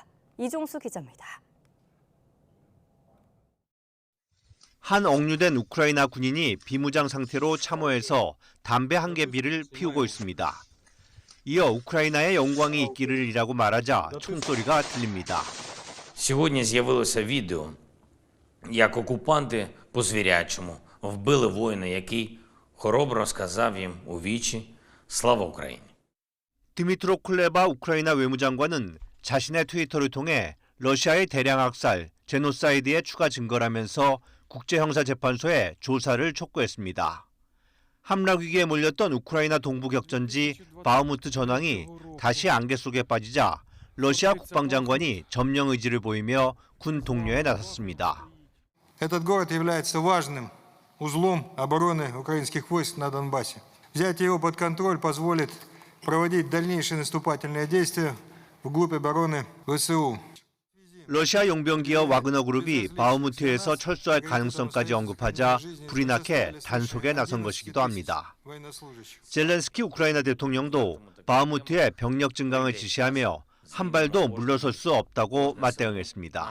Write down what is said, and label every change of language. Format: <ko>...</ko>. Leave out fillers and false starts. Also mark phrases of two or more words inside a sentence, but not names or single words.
<ko>이종수 기자입니다. 한 억류된 우크라이나 군인이 비무장 상태로 참호에서 담배 한 개비를 피우고 있습니다. 이어 우크라이나의 영광이 있기를이라고 말하자 총소리가 들립니다.</ko> <uk>Сьогодні з'явилося відео, як окупанти по-звірячому вбили воїна, який хоробро сказав їм у вічі «Слава Україні».</uk> <ko>드미트로 쿨레바 우크라이나 외무장관은 자신의 트위터를 통해 러시아의 대량 학살, 제노사이드의 추가 증거라면서 국제형사재판소에 조사를 촉구했습니다. 함락 위기에 몰렸던 우크라이나 동부 격전지 바흐무트 전황이 다시 안개 속에 빠지자 러시아 국방장관이 점령 의지를 보이며 군 독려에 나섰습니다.</ko> <ru>Этот город является важным узлом обороны украинских войск на Донбассе. Взять его под контроль позволит проводить дальнейшие наступательные действия вглубь обороны ВСУ.</ru> <ko>러시아 용병기업 와그너 그룹이 바흐무트에서 철수할 가능성까지 언급하자 불이 나게 단속에 나선 것이기도 합니다. 젤렌스키 우크라이나 대통령도 바흐무트의 병력 증강을 지시하며 한 발도 물러설 수 없다고 맞대응했습니다.</ko>